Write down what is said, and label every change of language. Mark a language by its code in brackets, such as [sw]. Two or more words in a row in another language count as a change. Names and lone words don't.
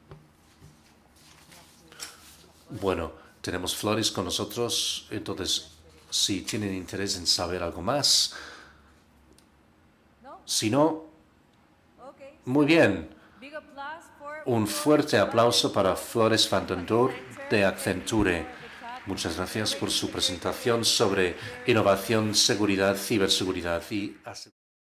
[es] Bueno, tenemos Flores con nosotros, entonces si tienen interés en saber algo más. Si no, muy bien. Un fuerte aplauso para Flores van den Door de Accenture. Muchas gracias por su presentación sobre innovación, seguridad, ciberseguridad y